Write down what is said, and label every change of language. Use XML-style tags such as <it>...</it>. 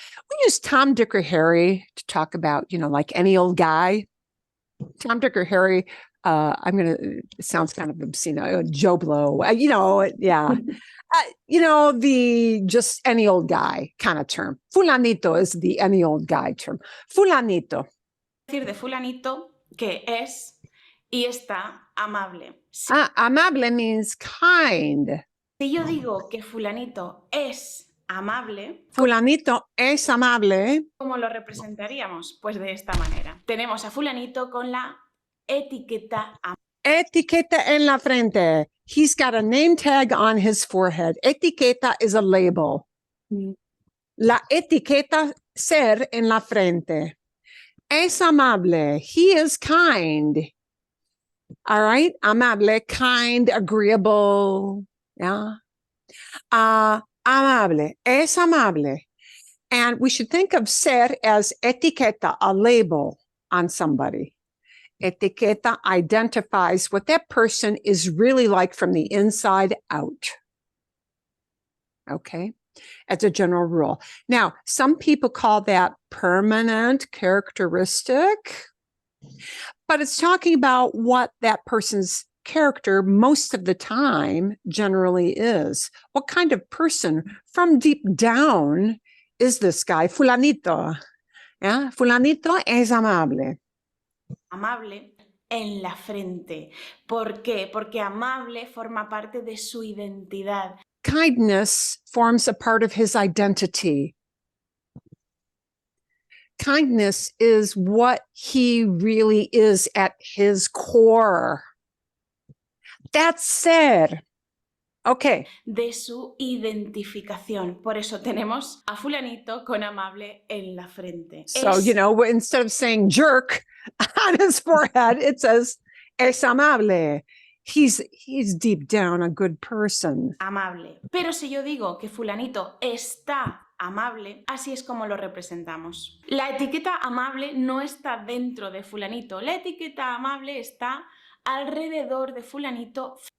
<en>We use Tom, Dick, or Harry to talk about, like any old guy. Tom, Dick, or Harry. It sounds kind of obscene. Joe Blow, yeah. The just any old guy kind of term. Fulanito is the any old guy term.</en> <es>Fulanito. de fulanito que es y está amable.</es> <en>Amable means kind.</en> <es>Si yo digo que fulanito es amable, Fulanito es amable. ¿cómo lo representaríamos? Pues de esta manera. Tenemos a fulanito con la etiqueta Etiqueta en la frente.</es> <en>He's got a name tag on his forehead. Etiqueta is a label.</en> <es>La etiqueta ser en la frente. Es amable.</es> <en>He is kind. All right. Amable, kind, agreeable. Yeah.</en> <es>Amable. Es amable.</es> <en>And we should think of ser as etiqueta, a label on somebody. Etiqueta identifies what that person is really like from the inside out. Okay, as a general rule. Now, some people call that permanent characteristic, but it's talking about what that person's character most of the time generally is. What kind of person from deep down is this guy?</en> <es>Fulanito. Yeah, Fulanito es amable. Amable en la frente. ¿Por qué? Porque amable forma parte de su identidad.</es> <en>Kindness forms a part of his identity. Kindness is what he really is at his core. That's ser. Okay.</en> <es>De su identificación. Por eso tenemos a fulanito con amable en la frente.</es> <en>So, you know, instead of saying jerk on his forehead, it says</en> <es>es amable.</es> <en>He's deep down a good person.</en> <es>Amable. Pero si yo digo que fulanito está amable, así es como lo representamos. La etiqueta amable no está dentro de fulanito. La etiqueta amable está alrededor de fulanito.</es>